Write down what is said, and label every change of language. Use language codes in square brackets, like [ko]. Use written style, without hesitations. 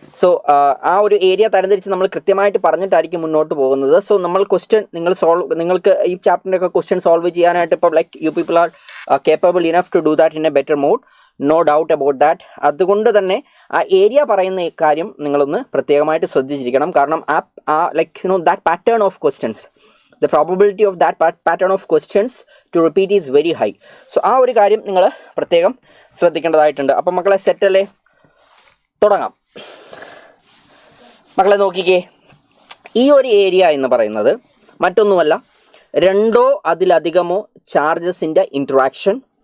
[ml] So ആ ഒരു area തരംതിരിച്ച് നമ്മൾ കൃത്യമായിട്ട് പറഞ്ഞിട്ടായിരിക്കും മുന്നോട്ട് പോകുന്നത്. സോ നമ്മൾ ക്വസ്റ്റ്യൻ നിങ്ങൾക്ക് ഈ ചാപ്റ്ററിൻ്റെ ഒക്കെ ക്വസ്റ്റ്യൻ സോൾവ് ചെയ്യാനായിട്ട് ഇപ്പോൾ [en] Like you people are capable enough to do that in a better mode, no doubt about that. [ml] അതുകൊണ്ട് തന്നെ ആ ഏരിയ പറയുന്ന കാര്യം നിങ്ങളൊന്ന് പ്രത്യേകമായിട്ട് ശ്രദ്ധിച്ചിരിക്കണം. [en] കാരണം like that pattern of questions, the probability of that pattern of questions to repeat is very high. So [ml] ആ ഒരു കാര്യം നിങ്ങൾ പ്രത്യേകം ശ്രദ്ധിക്കേണ്ടതായിട്ടുണ്ട്. അപ്പം മക്കളെ സെറ്റല്ലേ, തുടങ്ങാം. മക്കളെ നോക്കിക്കേ, ഈ ഒരു ഏരിയ എന്ന് പറയുന്നത് മറ്റൊന്നുമല്ല, രണ്ടോ അതിലധികമോ ചാർജസിൻ്റെ ഇൻട്രാക്ഷൻ.